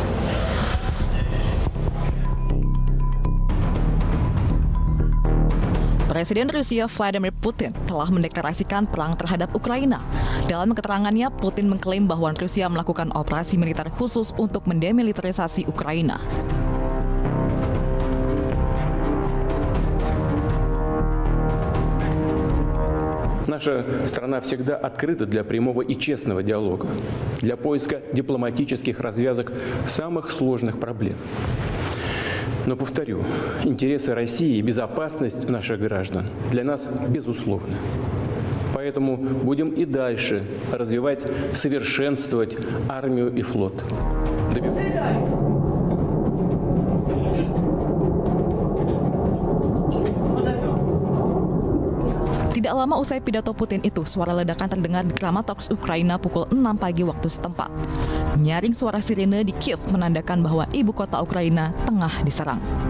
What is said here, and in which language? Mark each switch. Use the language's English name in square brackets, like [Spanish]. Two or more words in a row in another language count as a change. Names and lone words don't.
[Indonesian] Presiden Rusia Vladimir Putin telah mendeklarasikan perang terhadap Ukraina. Dalam keterangannya, Putin mengklaim bahwa Rusia melakukan operasi militer khusus untuk mendemilitarisasi Ukraina. [Russian] Наша страна всегда открыта для прямого и честного диалога, для поиска дипломатических развязок самых сложных проблем. Но, повторю, интересы России и безопасность наших граждан для нас безусловны. Поэтому будем и дальше развивать, совершенствовать армию и флот. [Indonesian] Tidak lama usai pidato Putin itu, suara ledakan terdengar di Kramatorsk, Ukraina pukul 6 pagi waktu setempat. Nyaring suara sirene di Kiev menandakan bahwa ibu kota Ukraina tengah diserang.